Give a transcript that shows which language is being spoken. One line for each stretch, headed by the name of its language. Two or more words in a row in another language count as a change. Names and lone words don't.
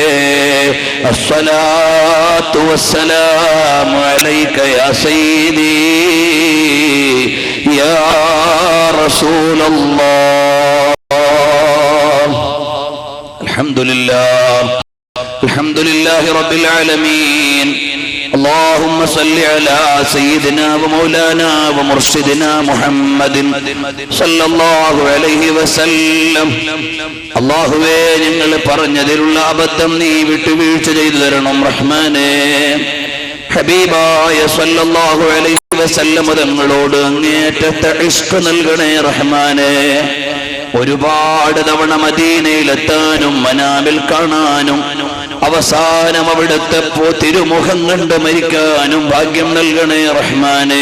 Arabic: الصلاة والسلام عليك يا سيدي يا رسول الله. الحمد لله رب العالمين. اللهم صل على سيدنا ومولانا ومرشدنا محمد صلى الله عليه وسلم.
Malayalam: അല്ലാഹുവേ, ഞങ്ങൾ പറഞ്ഞതിലുള്ള അബദ്ധം നീ വിട്ടുവീഴ്ച ചെയ്തു തരണം റഹ്മാനേ. ഹബീബായ
Arabic: صلى الله عليه وسلم
Malayalam: തങ്ങളോട് അങ്ങേയറ്റത്തെ ഇഷ്ക് നൽകണേ റഹ്മാനേ. ഒരുപാട് തവണ മദീനയിലെത്താനും മനാമിൽ കാണാനും അവസാനം അവിടുത്തെ തിരുമുഖം കണ്ട് മരിക്കാനും ഭാഗ്യം നൽകണേ റഹ്മാനേ.